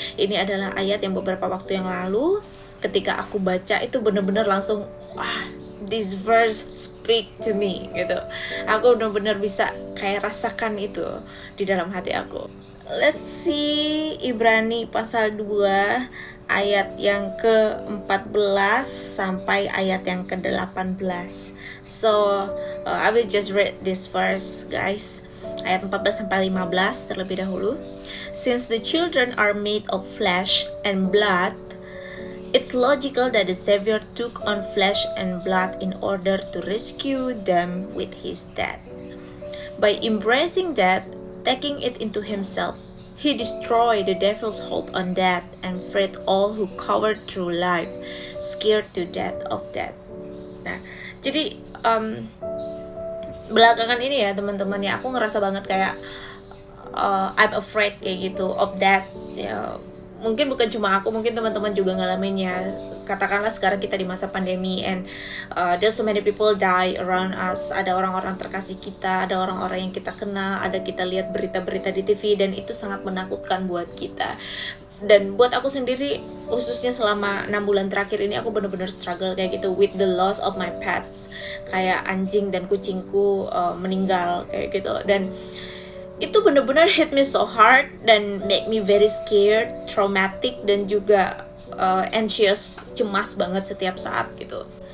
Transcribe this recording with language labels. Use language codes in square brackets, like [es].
[id] Ini adalah ayat yang beberapa waktu yang lalu ketika aku baca itu benar-benar langsung [en] this verse speak to me [id] gitu. Aku benar-benar bisa kayak rasakan itu di dalam hati aku. [en] Let's see [id] Ibrani pasal 2 ayat yang ke-14 sampai ayat yang ke-18. [en] So, I will just read this verse, guys. [id] Ayat 14 sampai 15 terlebih dahulu. [en] Since the children are made of flesh and blood, it's logical that the Savior took on flesh and blood in order to rescue them with his death. By embracing death, taking it into himself, he destroyed the devil's hold on death and freed all who cowered through life, scared to death of death. [id] Nah, jadi belakangan ini ya teman-teman ya, aku ngerasa banget kayak [en] I'm afraid [id] kayak gitu [en] of death. [id] Ya, mungkin bukan cuma aku, mungkin teman-teman juga ngalaminnya. Katakanlah sekarang kita di masa pandemi [en] and there's so many people die around us. [id] Ada orang-orang terkasih kita, ada orang-orang yang kita kenal, ada kita lihat berita-berita di TV, dan itu sangat menakutkan buat kita. Dan buat aku sendiri, khususnya selama 6 bulan terakhir ini aku benar-benar struggle kayak gitu [en] with the loss of my pets. [id] Kayak anjing dan kucingku meninggal kayak gitu, dan itu benar-benar [en] hit me so hard [id] dan [en] make me very scared, traumatic, [id] dan juga anxious, cemas banget setiap saat gitu.